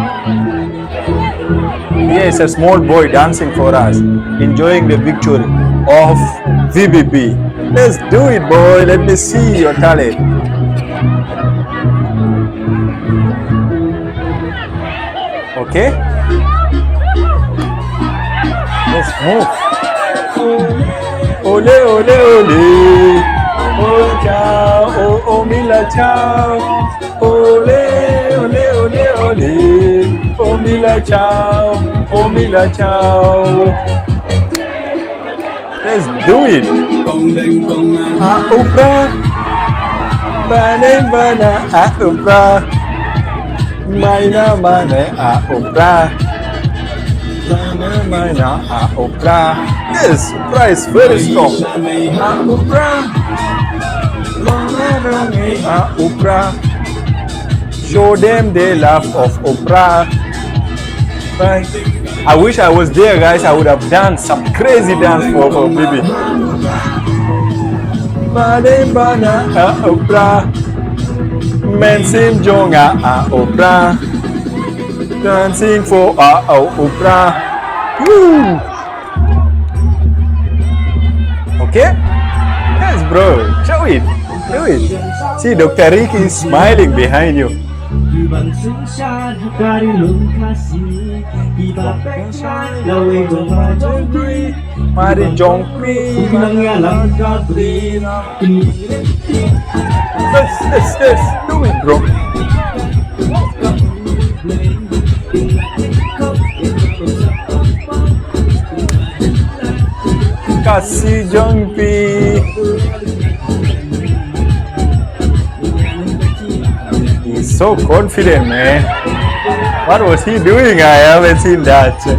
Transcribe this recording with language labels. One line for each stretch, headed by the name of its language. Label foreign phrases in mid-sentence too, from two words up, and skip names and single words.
English: Here is a small boy dancing for us, enjoying the victory of VPP. Let's do it, boy. Let me see your talent. Okay? Let's move. Ole, ole, ole. Oh, ciao. Oh, oh, mila, ciao. Ole, ole, ole, ole. Oh, mila, ciao. Oh, mila, ciao. Let's do it. Prah. Bana, Prah. Prah. Prah. Yes, Prah is very strong. Prah. Prah. Show them the love of Prah. Right. I wish I was there, guys. I would have done some crazy dance for baby. Prah.
Khasi: Men sim jonga Prah.
English: Dancing for Prah. Woo. Okay? Yes, bro. Show it. Do it. See, Dr. Rkhie is smiling behind you.
Khasi: Mari jongpi.
English: Let's do it, bro.
Khasi: Khasi jongpi.
English: He's so confident, man. What was he doing? I haven't seen that.